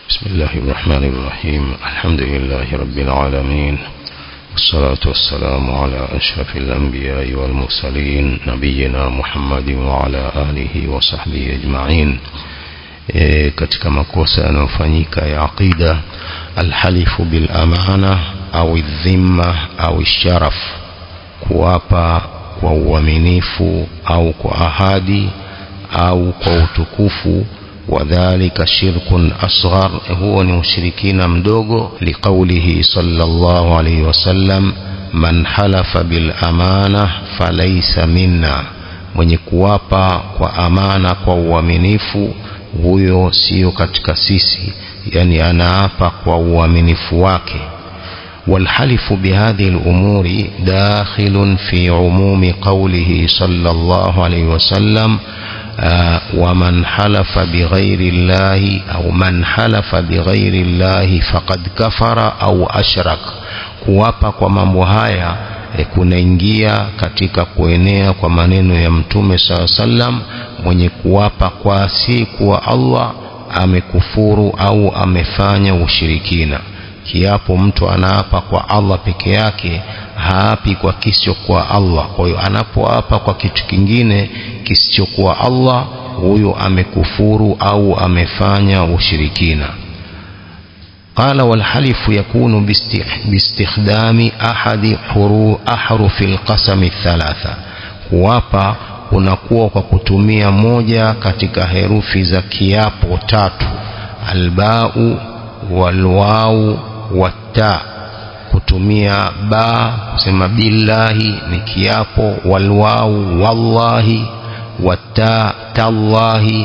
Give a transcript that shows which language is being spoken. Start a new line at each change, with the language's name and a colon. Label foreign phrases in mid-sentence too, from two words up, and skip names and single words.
Arabic: بسم الله الرحمن الرحيم. الحمد لله رب العالمين، والصلاة والسلام على أشرف الأنبياء والمرسلين نبينا محمد وعلى آله وصحبه أجمعين.
Swahili: katika makosa yanayofanyika ya aqida,
Arabic: الحلف بالأمانة
Swahili: au dhimma au sharaf, kuapa kwa uaminifu au kwa ahadi au kwa utukufu.
Arabic: وذلك شرك أصغر، هو مشركين مدوغو، لقوله صلى الله عليه وسلم: من حلف بالأمانة فليس منا،
Swahili: mwenye kuapa kwa amana kwa uaminifu huyo sio katika sisi, yani anaapa kwa uaminifu wake.
Arabic: والحلف بهذه الأمور داخل في عموم قوله صلى الله عليه وسلم: ومن حلف بغير الله أو من حلف بغير الله فقد كفر أو أشرك.
Swahili: kuapa kwa mambo haya kunaingia katika kuenea kwa maneno ya Mtume sallam: mwenye kuapa kwa si kwa Allah amekufuru au amefanya ushirikina. Kiapo mtu anaapa kwa Allah peke yake, haapi kwa kisichokuwa Allah. Kwa hiyo anapoapa kwa kitu kingine kisichokuwa Allah, huyo amekufuru au amefanya ushirikina.
Arabic: قال: والحلف يكون باستخدام أحد أحرف القسم الثلاثة.
Swahili: kuapa unakuwa kwa kutumia moja katika herufi za kiapo tatu:
Arabic: الباء والواو والتاء.
Swahili: kutumia ba kusema billahi ni kiapo,
Arabic: الواو والله, والتاء تالله.